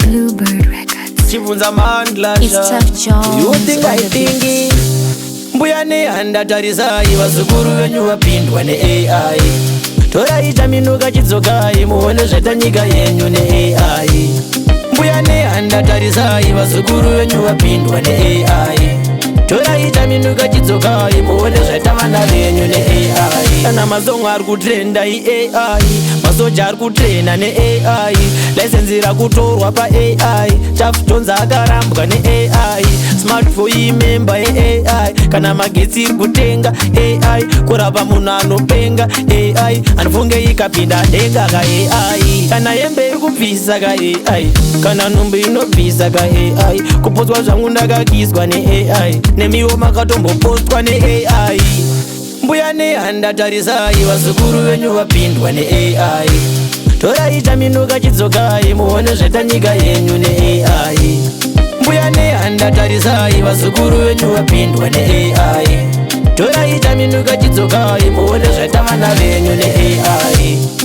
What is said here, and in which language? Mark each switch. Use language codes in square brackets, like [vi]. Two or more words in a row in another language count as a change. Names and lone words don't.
[en] Bluebird Records. Chibvunza Mandla It's sha. Tough Jones You think on I the beat. think? [sn] Mbuya nehanda tarisai, vazukuru venyu vapindwa ne A I. Torai chaminuka chidzokai, muone zvaita nyika yenyu ne A I. Mbuya nehanda tarisai, vazukuru venyu vapindwa ne A I. Torai chaminuka chidzokai, muone zvaita vana venyu ne A I. Kana mazongo ari kutrenda i-A I, masoja ari kutrena ne-A I. License rakutorwa pa-A I, Tough Jones akarambwa ne-A I. Smartphone imemba ye-A I, kana magetsi iri kutenga A I, kurapa munhu anopenga A I, anofunge ikapinda denga ka-A I. Kana hembe iri kubvisa ka-A I, kana nhumbi inobvisa ka-A I, kupotswa zvangu ndakakiswa ne-A I, nemiwo makatombopostwa ne-A I. Mbuya nehanda tarisai, vazukuru venyu vapindwa ne-A I. Torai chaminuka chidzokai, muone zvaita nyika yenyu ne-A I. Mbuya nehanda tarisai, vazukuru venyu vapindwa ne-A I. Torai chaminuka chidzokai, muone zvaita vana venyu ne-A I.